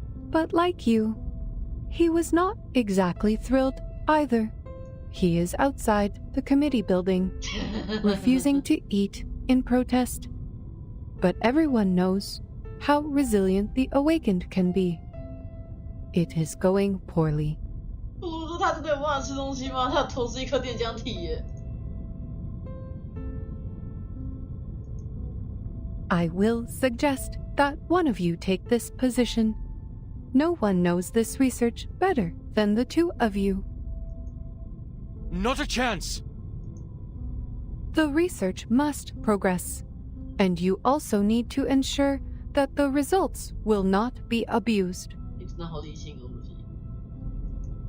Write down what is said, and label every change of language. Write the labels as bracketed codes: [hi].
[en] But like you, he was not exactly thrilled either. He is outside the committee building, refusing to eat in protest. But everyone knows how resilient the awakened can be. It is going poorly. [zh] 不如说他真的有办法吃东西吗？他有头是一颗电浆体耶。 [en] I will suggest that one of you take this position. No one knows this research better than the two of you. Not a chance. The research must progress, and you also need to ensure that the results will not be abused. [zh] 你真的好理性哦，Lucy。